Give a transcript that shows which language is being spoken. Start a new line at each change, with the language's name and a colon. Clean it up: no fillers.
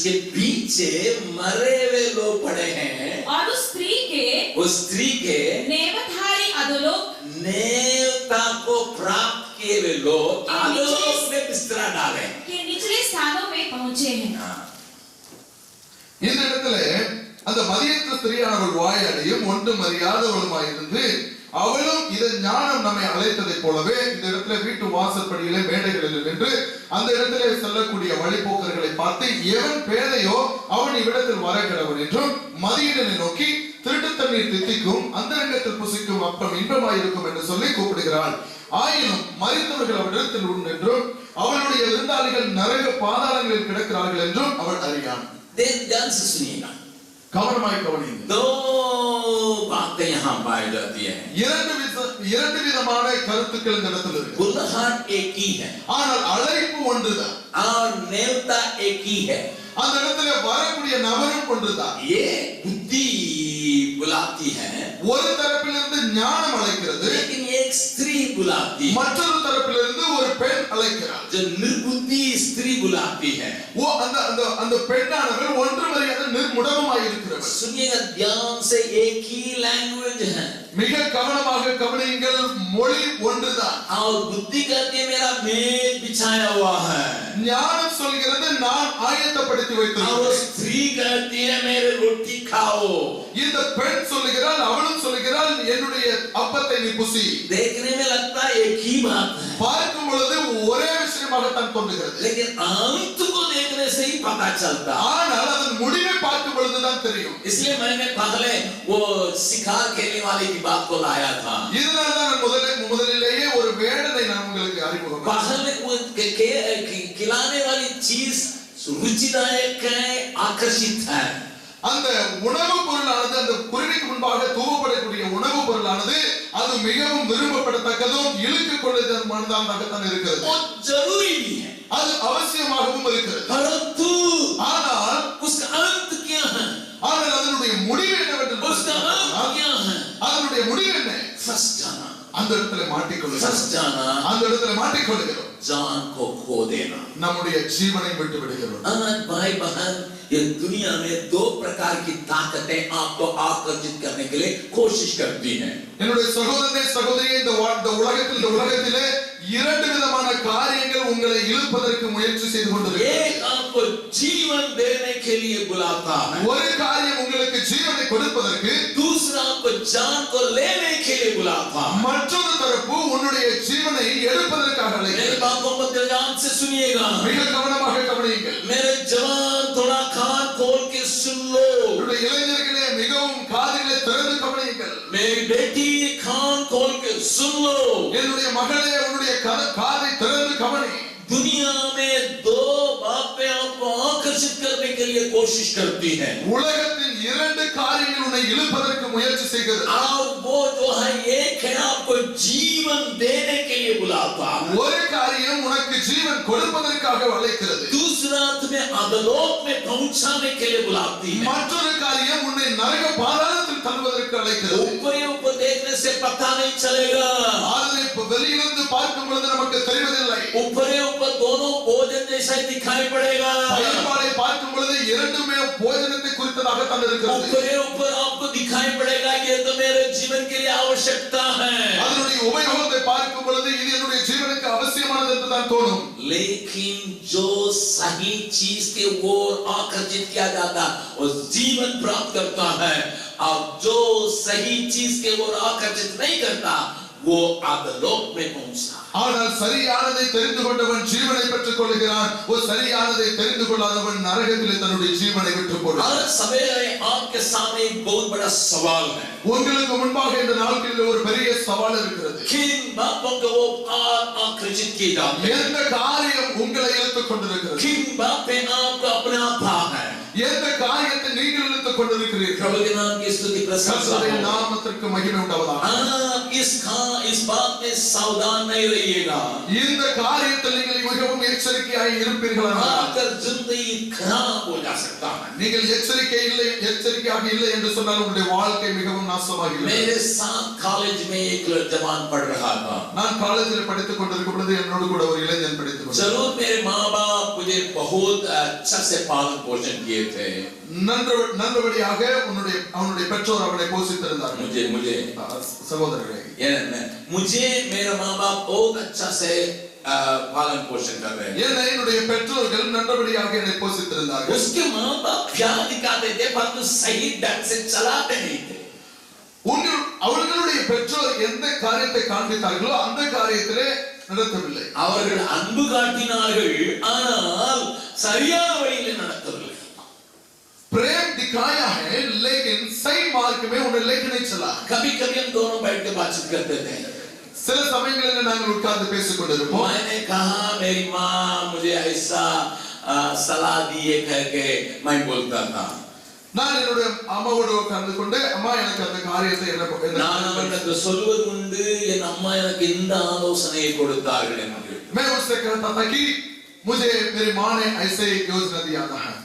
Hindi: उसके पीछे मरे हुए लोग पड़े हैं। और उस स्त्री के नेवधारी अधोलोक नेवता को प्राप्त किए हुए लोग अधोलोक में बिस्तरा डाले के निचले स्थानों में पहुंचे हैं।
Tamil: இந்த இடத்துல அந்த மதியற்ற ஸ்திரீயானவள் வாயாடியும் ஒன்றும் அறியாதவளுமாயிருந்து அவளும் இதை ஞானம் நம்மை அழைத்ததைப் போலவே இந்த இடத்துல வீட்டு வாசற்படியிலே மேடைகளில் நின்று அந்த இடத்திலே செல்லக்கூடிய வழிபோக்கர்களை பார்த்து எவன் பேதையோ அவன் இவ்விடத்தில் வர கடவன் என்றும் மதியீடனை நோக்கி திருட்டு தண்ணீர் தித்திக்கும் அந்தரங்கத்தில் புசிக்கும் அப்பம் இன்பமாயிருக்கும் என்று சொல்லி கூப்பிடுகிறாள். ஆயினும் மரித்தவர்கள் அவரிடத்தில் உண்டு என்றும் அவளுடைய விருந்தாளிகள் நரக பாதாளங்களில் கிடக்கிறார்கள் என்றும் அவள் அறியான்.
Hindi: ध्यान से सुनिएगा,
Tamil: கவனமாய் கவனியுங்கள்.
Hindi: दो बातें यहाँ पाई जाती है।
Tamil: இரண்டு விதமான கருத்துக்கள் இந்த இடத்துல இருக்கு.
Hindi: बुलाहट एक ही है
Tamil: ஆனால் அழைப்பு ஒன்றுதான்.
Hindi: और नेवता एक ही है।
Tamil: அந்த இடத்துல வரக்கூடிய நபரும் ஒன்றுதான்.
Hindi: ये बुद्धि बुलाती है,
Tamil: ஒரு தரப்பிலிருந்து ஞானம் அழைக்கிறது,
Hindi: लेकिन एक स्त्री बुलाती है।
Tamil: மற்றொரு தரப்பிலிருந்து ஒரு பெண் அழைக்கிறாள்.
Hindi: जो निर्बुद्धि स्त्री बुलाती है,
Tamil: அந்த பெண்ணானவள் ஒன்றும் அறியாத நிர்முடமாய் இருக்கிறவள்.
Hindi: सुनिएगा ध्यान से, एक ही लैंग्वेज है।
Tamil: மிக கவனமாக கவனியுங்கள், மொழி ஒன்றுதான்.
Hindi: और बुद्धि कहती है मेरा मेज बिछाया हुआ है,
Tamil: ஞானம் சொல்கிறது நான் ஆயத்தப்படுத்தி
Hindi: और
Tamil: வைத்திருக்கிறேன்.
Hindi: स्त्री कहती है मेरे रोटी खाओ।
Tamil: இந்த பெண் சொல்லுகிறாள், அவளும் சொல்லுகிறாள் என்னுடைய அப்பத்தை நீ புசி.
Hindi: देखने में लगता है एक ही बात है,
Tamil: பார்க்கும் பொழுது ஒரே விஷயமாகத்தான் தோன்றுகிறது.
Hindi: लेकिन अंत को देखने से ही पता चलता।
Tamil: ஆனால் அதன் முடிவை பார்க்கும் பொழுதுதான் தெரியும்.
Hindi: इसलिए मैंने पहले वो शिकार खेलने वाले की बात को लाया था।
Tamil: இதனால தான் முதலிலேயே ஒரு வேடனை நான் உங்களுக்கு அறிமுகம்.
Hindi: पहले वो खिलाने वाली चीज रुचिदायक है, आकर्षित है।
Tamil: அந்த உணவு பொருளானது, அந்த குருவிக்கு முன்பாக தூவப்படக்கூடிய உணவு பொருளானது அது மிகவும் விரும்பப்படத்தக்கதும் இழுத்துக் கொள்ளதாகத்தான் இருக்கிறது.
Hindi: वो जरूरी भी है,
Tamil: அது அவசியமாகவும் இருக்கிறது.
Hindi: परंतु
Tamil: ஆனால்
Hindi: उसका अंत क्या है?
Tamil: ஆனால் அதனுடைய முடிவு என்னவென்று
Hindi: उसका अंत क्या है?
Tamil: அதனுடைய முடிவு என்ன?
Hindi: फंस जाना,
Tamil: அந்த இடத்துல மாட்டிக்கொள்ளுகிறோம்.
Hindi: फंस जाना,
Tamil: அந்த இடத்துல மாட்டிக்கொள்ளுகிறோம்.
Hindi: जान को खो देना।
Tamil: நம்முடைய ஜீவனை விட்டு விடுகிறோம்.
Hindi: आज भाई बहन, ये दुनिया में दो प्रकार की ताकतें आपको आकर्षित करने के लिए कोशिश करती हैं।
Tamil: என்னுடைய சகோதரனே சகோதரியே, இந்த உலகத்திலே இரண்டு விதமான காரியங்கள் உங்களை இழுப்பதற்கு முயற்சி செய்து கொண்டிருக்கிறது.
Hindi: एक आपको जीवन देने के लिए बुलाता है,
Tamil: ஒரு காரியம் உங்களுக்கு ஜீவனை கொடுப்பதற்கு,
Hindi: दूसरा आपको जान को लेने के लिए बुलाता है।
Tamil: மற்றொரு தரப்பு உன்னுடைய ஜீவனை எடுப்பதற்காக
Hindi: मेरी
Tamil: அழைக்கிறது.
Hindi: बातों को ध्यान से सुनिएगा,
Tamil: மிக கவனமாக கவனியுங்கள்.
Hindi: मेरे जवान थोड़ा कान खोल के सुन लो,
Tamil: என்னுடைய இளைஞர்களே மிகவும் காதுகளை திறந்து கவனியுங்கள்.
Hindi: मेरी बेटी कान खोल के सुन लो।
Tamil: என்னுடைய மகளே உன்னுடைய காதை திறந்து கவனி.
Hindi: दुनिया में दो बातें आपको आकर्षित करने के लिए कोशिश करती हैं,
Tamil: உலகத்தின் இரண்டு காரியங்கள் உன்னை இழுப்பதற்கு முயற்சி செய்கிறது.
Hindi: और वो जो है एक है आपको जीवन देने के लिए बुलाता है,
Tamil: ஒரு காரியம் உனக்கு ஜீவன் கொடுப்பதற்காக அழைக்கிறது.
Hindi: दूसरा तुम्हें अधोलोक में पहुंचाने के लिए बुलाती है।
Tamil: மற்றொரு காரியம் உன்னை நரக பாதாளத்தில் தள்ளுவதற்கு அழைக்கிறது.
Hindi: ऊपर ही ऊपर देखने से पता नहीं चलेगा,
Tamil: அதனை வெளியிலிருந்து பார்க்கும் பொழுது நமக்கு தெரிவதில்லை.
Hindi: ऊपर ही ऊपर दोनों भोजन जैसा ही दिखाई पड़ेगा,
Tamil: பயன்பாடை பார்க்கும் பொழுது இரண்டுமே போஜனத்தை குறித்ததாக தான் இருக்கிறது.
Hindi: ऊपर ही ऊपर आपको दिखाई पड़ेगा ये तो मेरे जीवन के लिए आवश्यकता है,
Tamil: அதனுடைய உபயோகத்தை பார்க்கும் பொழுது இது என்னுடைய ஜீவனுக்கு அவசியமானது என்று தான் தோணும்.
Hindi: लेकिन जो सही चीज के ओर आकर्षित किया जाता वो जीवन प्राप्त करता है, और जो सही चीज के ओर आकर्षित नहीं करता वो अधोलोक में पहुंचता।
Tamil: ஆனால் சரியானதை தெரிந்து கொண்டவன் ஜீவனை பெற்றுக் கொள்கிறான். ஒரு சரியானதை தெரிந்து கொள்ளாதவன் நரகத்திலே தன்னுடைய ஜீவனை விட்டுப் போடுகிறான்.
Hindi: आज सवेरे आपके सामने एक बहुत बड़ा सवाल है,
Tamil: உங்களுக்கு முன்பாக இந்த நாட்களில் ஒரு பெரிய சவால் இருக்கிறது.
Hindi: किन बातों को वो आकर्षित किए जाते हैं,
Tamil: எந்த காரியம் உங்களை இழுத்துக் கொண்டிருக்கிறது?
Hindi: किन बातें आपको अपने आप है।
Tamil: எந்த காரியத்தை நீங்கள் இழுத்துக் கொண்டிருக்கிறீர்கள்?
Hindi: प्रभु के नाम की स्तुति प्रशंसा
Tamil: கர்த்தருடைய
Hindi: हो।
Tamil: நாமத்திற்கு மகிமை உண்டாவதாக.
Hindi: आप इस बात में सावधान नहीं रहिएगा,
Tamil: இந்த காரியத்தில் நீங்கள் மிகவும் எச்சரிக்கையாய் இருப்பீர்களானால்
Hindi: आकर जिंदगी खराब हो जा सकता है।
Tamil: நீங்கள் எச்சரிக்கையாக இல்லை என்று சொன்னால் உங்களுடைய வாழ்க்கை மிகவும் நாசமாகிவிடும்.
Hindi: मेरे साथ कॉलेज में एक जवान पढ़ रहा था।
Tamil: நான் காலேஜில் படித்துக் கொண்டிருக்கும் பொழுது என்னோடு கூட ஒரு இளைஞன் படித்துக் கொண்டிருந்தார்.
Hindi: जरूर मेरे माँ बाप मुझे बहुत अच्छा से पालन पोषण किए थे।
Tamil: நல்லபடியாக அவனுடைய பெற்றோர் அவனை போஷித்திருந்தார்கள்.
Hindi: मुझे
Tamil: சகோதரர்களே,
Hindi: मुझे मेरे माँ बाप बहुत अच्छा से पालन पोषण कर रहे हैं।
Tamil: என்னுடைய பெற்றோர்கள் நல்லபடியாக என்னை போஷித்திருந்தார்கள்.
Hindi: उसके माँ बाप प्यार दिखाते थे परंतु सही ढंग से चलाते नहीं थे।
Tamil: அவர்களுடைய பெற்றோர் எந்த காரியத்தை காண்பித்தார்களோ அந்த காரியத்திலே நடத்தவில்லை. அவர்கள் அன்பு காட்டினார்கள், ஆனால் சரியான வழியில் நடத்தவில்லை।
Hindi: प्रेम दिखाया है लेकिन सही मार्ग में उन्हें लेके नहीं चला। कभी-कभी हम दोनों बैठ के बातचीत करते थे।
Tamil: சில சமயங்களில் நாங்கள் உட்கார்ந்து பேசிக் கொண்டிருப்போம்.
Hindi: मैंने कहा मेरी माँ मुझे ऐसा सलाह दिए करके मैं बोलता था।
Tamil: நான் என்னுடைய அம்மாவோடு உட்கார்ந்து கொண்டு அம்மா எனக்கு அந்த காரியத்தை நான் அவனுக்கு சொல்வது உண்டு, என் அம்மா எனக்கு இந்த ஆலோசனையை கொடுத்தார்கள் என்று।
Hindi: मैं उससे कहता था कि मुझे मेरी माँ ने ऐसे एक योजना दिया था।